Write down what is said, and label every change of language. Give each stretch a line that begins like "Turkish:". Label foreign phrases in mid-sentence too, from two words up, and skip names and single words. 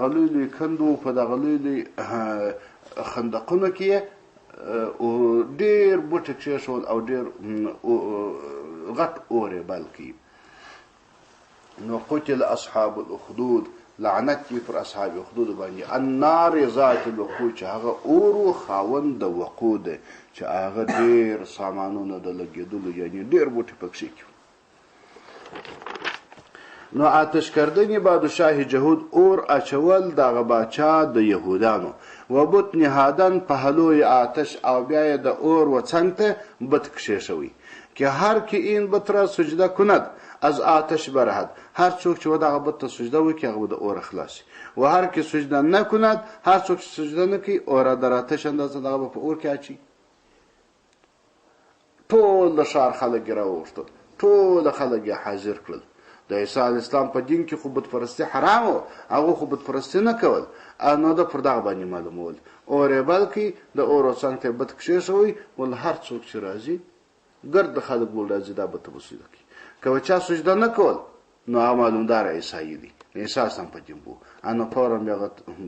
Pashto: لوی لوی کندو په دغه لوی لوی خندقونو کې ډېر بوټي کېښول او ډېر غټ اور یې بل کړي نو
Arabic: قتل اصحاب الاخدود
Pashto: لعنت وي پر اصحاب اخدود باندې
Arabic: النار ذات الوقود
Pashto: چې هغه اور و خاوند د وقود دی چې هغه ډېر سامانونه د لګېدلو یعنې ډېر بوټي پکښې کړي نو
Persian: آتش کردنی بادشاه جهود
Pashto: اور اچول دغه باچا د یهودانو و
Persian: بت نهادن پهلوی آتش
Pashto: او بیا د اور و څنګ ته بت کښېښوی
Persian: که هر که این بت را سجده کند از آتش برهد
Pashto: هر څوک چې دغه بت ته سجده وکړي هغه به د اور خلاصي
Persian: و هر که سجده نکند
Pashto: هر څوک چې سجده نه کوي اور
Persian: در آتش اندازه
Pashto: دغه به په اور کې اچي ټول د ښار خلک یې راوغوښتل ټول خلک یې حاضر کړل د عیسی علیه السلام په دین کې خو بت پرستي حرام و هغه خو بت پرستي نه کول نو د پر دغه باندې معلومول اور یې بل کړي د اور څنګ ته بت کښېښوی ول هر څوک چې راځي ګرد خلک ول راځي دا بت به سجده کوي که چا سجده نه کول نو هغه معلومدار عیسایي دی عیسی اسلام په دین بو نو فورا بیا اور